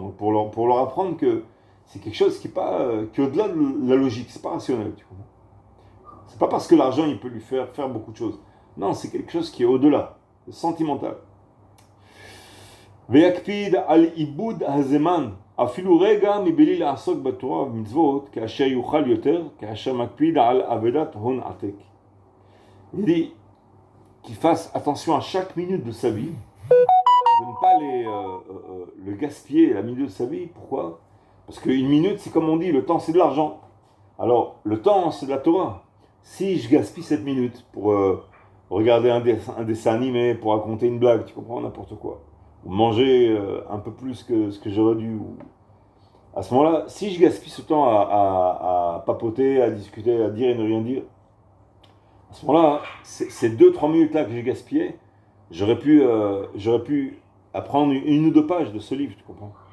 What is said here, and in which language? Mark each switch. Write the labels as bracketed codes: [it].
[fr] Donc, pour leur apprendre que c'est quelque chose qui est au-delà de la logique, c'est pas rationnel, tu comprends? C'est pas parce que l'argent, il peut lui faire beaucoup de choses. Non, c'est quelque chose qui est au-delà, sentimental. [he] Ve'yakpid al ibud hazeman אפילו רגע מבלי לעסוק בתורה ובמצוות, כאשר יוכל יותר, כאשר מקפיד על עבודת הון עתק. [fr] Il dit qu'il fasse attention à chaque minute de sa vie, de ne pas le gaspiller, la minute de sa vie. Pourquoi? Parce qu'une minute, c'est comme on dit, le temps c'est de l'argent. Alors, le temps c'est de la Torah. Si je gaspille cette minute pour regarder un dessin animé, pour raconter une blague, tu comprends, n'importe quoi, ou manger un peu plus que ce que j'aurais dû, à ce moment-là, si je gaspille ce temps à papoter, à discuter, à dire et ne rien dire, à ce moment-là, ces 2-3 minutes-là que j'ai gaspillées, j'aurais pu apprendre une ou deux pages de ce livre, tu comprends?